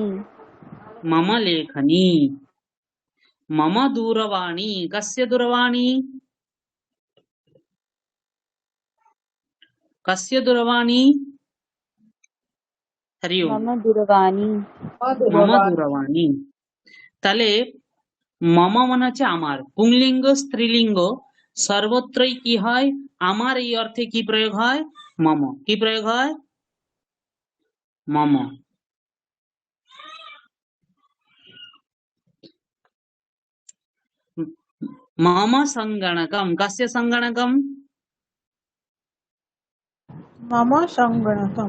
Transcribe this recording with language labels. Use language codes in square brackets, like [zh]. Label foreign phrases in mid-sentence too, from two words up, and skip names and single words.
[sa] मम लेखनी। मम दूरवाणी कस्य दूरवाणी? कस्य दूरवाणी? हरि ओम। मम दूरवाणी मम दूरवाणी। [bn] তাহলে মম মানে হচ্ছে আমার, পুংলিঙ্গ স্ত্রীলিঙ্গ সর্বত্রই কি হয়? আমার এই অর্থে কি প্রয়োগ হয়? মম। কি প্রয়োগ হয়? [sa] মম। मम संगणकम कस्य संगणकम? मम सङ्गणकम्।